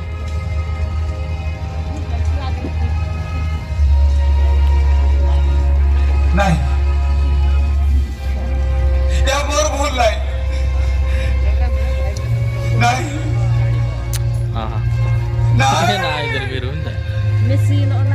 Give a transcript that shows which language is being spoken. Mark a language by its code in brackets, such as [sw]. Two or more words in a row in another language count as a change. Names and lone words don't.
[or] ନାଇଁ ଏହା ମୋର ଭୁଲ ନାହିଁ ନାଇଁ [hi] हां [or] ନାଇଁ [hi] ना इधर भी रूम है [or] ନାଇଁ